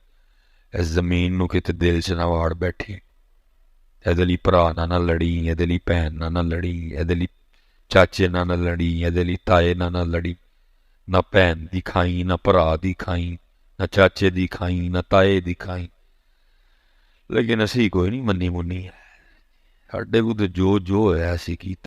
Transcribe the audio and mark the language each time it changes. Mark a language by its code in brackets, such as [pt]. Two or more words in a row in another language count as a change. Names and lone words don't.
[pa] اس زمین نو کتے دل چ نہ واڑ بیٹھے. ایدے لی پرا نہ لڑی، ایدے لی بہن نہ لڑی، ایدے لی چاچے نہ لڑی، ایدے لی تائے نہ لڑی. نہ بہن دی کھائیں، نہ پرا دی کھائیں، نہ چاچے دی کھائیں، نہ تائے دی کھائیں. لیکن اسی کوئی نہیں منّی مُنّی، ساڈے کو تو جو جو ہویا اسی کیتا.